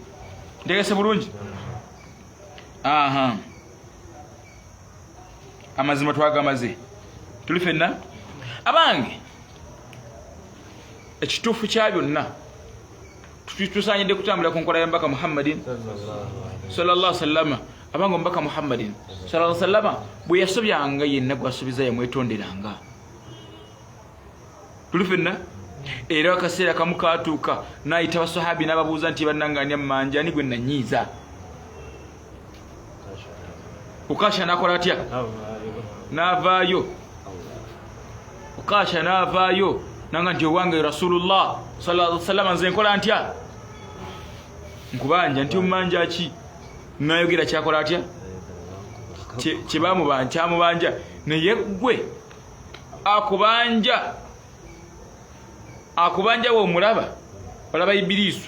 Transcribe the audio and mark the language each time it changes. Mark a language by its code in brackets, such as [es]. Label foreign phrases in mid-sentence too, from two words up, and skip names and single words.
[lg] Ntegese bulungi? Aha, amazima twagamaze tuli ffenna abange. Ekituufu kya byonna tusaanyidde kutambula ku nkola ya mbaka Muhammadin [ar] صلى الله عليه وسلم. [lg] Abange omubaka Muhammadin [ar] صلى الله عليه وسلم [lg] bwe yasobyanga yenna gwasubiza yamwetonderanga. Tuli ffenna. Era akaseera kamu kaatuuka n'ayita basahabi n'ababuuza nti bannanganya mmanja ani gwe nanyiiza. Ukasha n'akola atya? N'avaayo. Ukasha n'avaayo nanga nti owange [ar] رسول الله صلى الله عليه وسلم [lg] nze nkola ntya? Nkubanja nti mmanja ki? N'ayogera kyakola atya? Kyamubanja naye ggwe akubanja w'omulaba olaba Ibilisu.